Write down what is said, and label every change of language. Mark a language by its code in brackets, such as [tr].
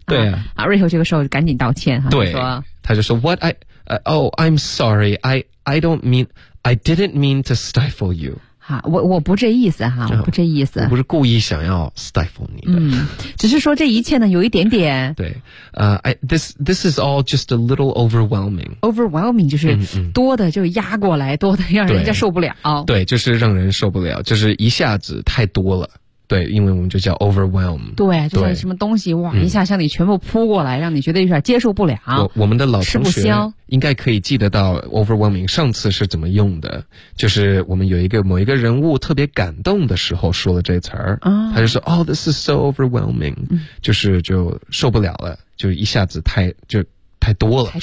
[zh] 对啊，瑞秋这个时候赶紧道歉对，说他就说 [en] What I。I'm sorry. I didn't mean to stifle you. [zh] 好，我不这意思哈，我不这意思，我不是故意想要 stifle 你的。嗯，只是说这一切呢，有一点点。 [en] 对，this is all just a little overwhelming. [zh] Overwhelming 就是多的就压过来，多的让人家受不了。对，就是让人受不了，就是一下子太多了。对，因为我们就叫 overwhelm。对，就像什么东西哇，一下向你全部扑过来，让你觉得有点接受不了。我们的老同学应该可以记得到 overwhelming 上次是怎么用的，就是我们有一个某一个人物特别感动的时候说了这词儿，他就说 [en] Oh, this is so overwhelming， [zh] 就是就受不了了，就一下子太多了，